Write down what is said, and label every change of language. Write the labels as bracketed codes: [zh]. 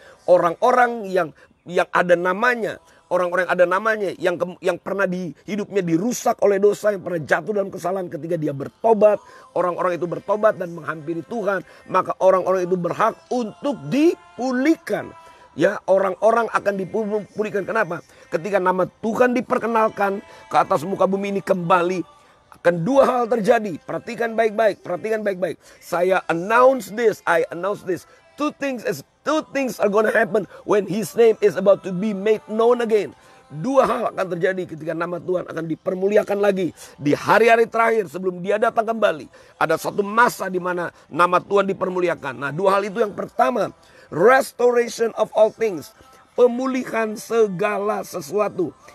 [id] Orang-orang yang ada namanya, orang-orang yang ada namanya, yang pernah di hidupnya dirusak oleh dosa, yang pernah jatuh dalam kesalahan, ketika dia bertobat, orang-orang itu bertobat dan menghampiri Tuhan, maka orang-orang itu berhak untuk dipulihkan. Ya, orang-orang akan dipulihkan. Kenapa? Ketika nama Tuhan diperkenalkan ke atas muka bumi ini kembali, akan 2 hal terjadi. Perhatikan baik-baik, perhatikan baik-baik. [en] I announce this. Two things are gonna happen when His name is about to be made known again. [id] 2 hal akan terjadi ketika nama Tuhan akan dipermuliakan lagi di hari-hari terakhir sebelum Dia datang kembali. Ada satu masa di mana nama Tuhan dipermuliakan. Nah, 2 hal itu, yang pertama, [en] restoration of all things, [id] pemulihan segala sesuatu.